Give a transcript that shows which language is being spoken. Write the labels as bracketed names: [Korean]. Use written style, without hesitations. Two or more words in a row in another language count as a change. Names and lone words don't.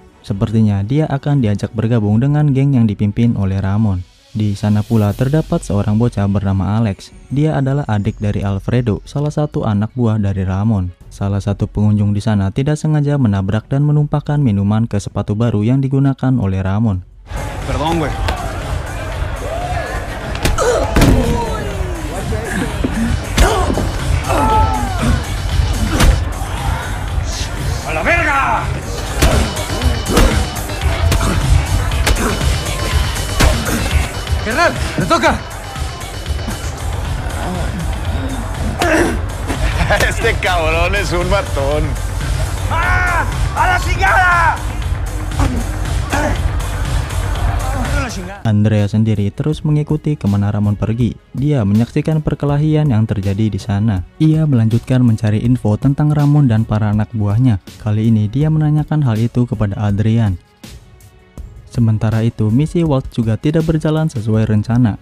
[Indonesian] Sepertinya dia akan diajak bergabung dengan geng yang dipimpin oleh Ramon. Di sana pula terdapat seorang bocah bernama Alex. Dia adalah adik dari Alfredo, salah satu anak buah dari Ramon. Salah satu pengunjung di sana tidak sengaja menabrak dan menumpahkan minuman ke sepatu baru yang digunakan oleh Ramon. [Spanish] Perdón, güey. ¡A la verga! Carnal, te toca. Este cabrón es un matón. ¡Ah! ¡A la chingada! [Indonesian] Andrea sendiri terus mengikuti kemana Ramon pergi. Dia menyaksikan perkelahian yang terjadi di sana. Ia melanjutkan mencari info tentang Ramon dan para anak buahnya. Kali ini dia menanyakan hal itu kepada Adrian. Sementara itu, misi Walt juga tidak berjalan sesuai rencana.